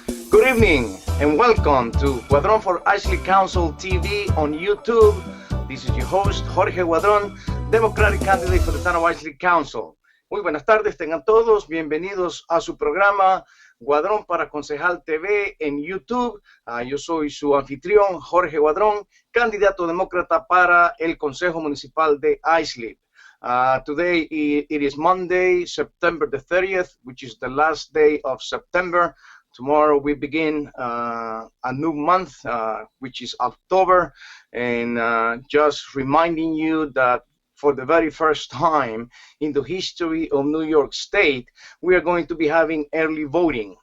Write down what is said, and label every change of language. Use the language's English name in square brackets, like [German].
[English] Good evening and welcome to Guadron for Islip Council TV on YouTube. This is your host, Jorge Guadron, Democratic candidate for the town of Islip Council. [Spanish] Muy buenas tardes, tengan todos bienvenidos a su programa Guadron para Concejal TV en YouTube. Yo soy su anfitrión, Jorge Guadron, candidato demócrata para el Consejo Municipal de Islip. [English] Today it is Monday, September the 30th, which is the last day of September. Tomorrow we begin a new month, which is October, and just reminding you that for the very first time in the history of New York State, we are going to be having early voting.